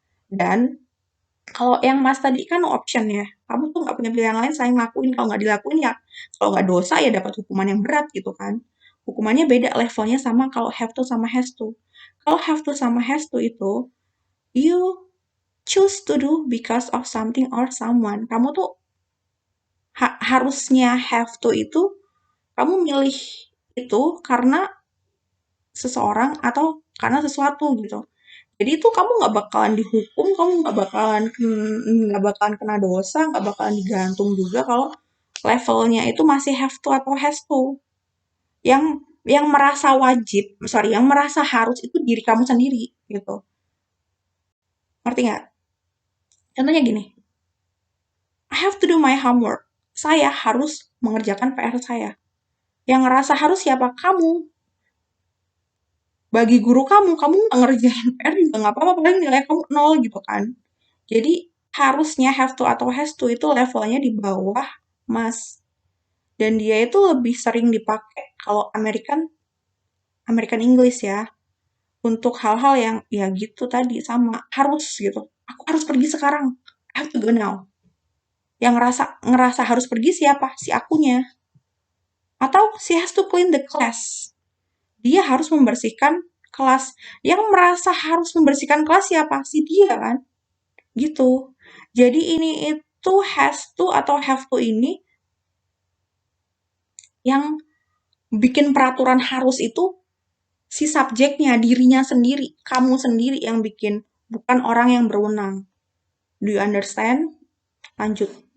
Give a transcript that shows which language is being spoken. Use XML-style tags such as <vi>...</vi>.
<id>Dan kalau yang Mas tadi kan option ya. Kamu tuh nggak punya pilihan lain selain ngelakuin. Kalau nggak dilakuin ya, kalau nggak dosa ya dapat hukuman yang berat gitu kan. Hukumannya beda levelnya sama kalau have to sama has to. Kalau have to sama has to itu,</id> <en>you choose to do because of something or someone.</en> <id>Kamu tuh harusnya have to itu, kamu milih itu karena seseorang atau karena sesuatu gitu. Jadi itu kamu nggak bakalan dihukum, kamu nggak bakalan kena dosa, nggak bakalan digantung juga kalau levelnya itu masih have to atau has to. Yang merasa wajib, yang merasa harus itu diri kamu sendiri gitu. Ngerti nggak? Contohnya gini,</id> <en>I have to do my homework.</en> <id>Saya harus mengerjakan PR saya. Yang ngerasa harus siapa? Kamu. Bagi guru kamu nggak ngerjain PR juga nggak apa-apa, paling nilai kamu nol gitu kan. Jadi harusnya have to atau has to itu levelnya di bawah mas. Dan dia itu lebih sering dipakai kalau American English ya. Untuk hal-hal yang ya gitu tadi sama harus gitu. Aku harus pergi sekarang.</id> <en>I have to go now.</en> <id>Yang ngerasa harus pergi siapa? Si akunya. Atau</id> <en>she has to clean the class.</en> <id>Dia harus membersihkan kelas. Yang merasa harus membersihkan kelas siapa? Si dia kan? Gitu. Jadi ini itu has to atau have to ini yang bikin peraturan harus itu si subjeknya, dirinya sendiri, kamu sendiri yang bikin, bukan orang yang berwenang.</id> <en>Do you understand?</en> <id>Lanjut.</id>